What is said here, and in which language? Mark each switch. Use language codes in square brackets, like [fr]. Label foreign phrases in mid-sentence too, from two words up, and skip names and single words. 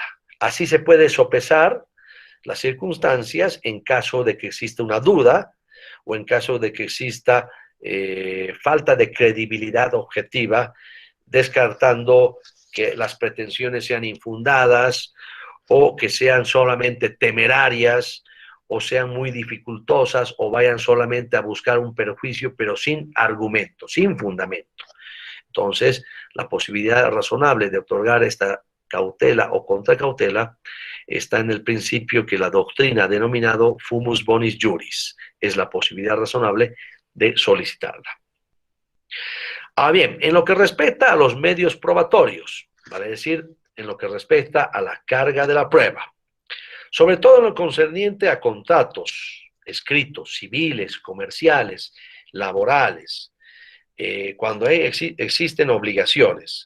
[es] Así se puede sopesar las circunstancias en caso de que exista una duda o en caso de que exista falta de credibilidad objetiva, descartando que las pretensiones sean infundadas o que sean solamente temerarias o sean muy dificultosas o vayan solamente a buscar un perjuicio pero sin argumento, sin fundamento. Entonces, la posibilidad razonable de otorgar esta cautela o contracautela está en el principio que la doctrina ha denominado [la] fumus bonis juris. [es] Es la posibilidad razonable de solicitarla. Ahora bien, en lo que respecta a los medios probatorios, vale decir, en lo que respecta a la carga de la prueba, sobre todo en lo concerniente a contratos escritos, civiles, comerciales, laborales, cuando existen obligaciones.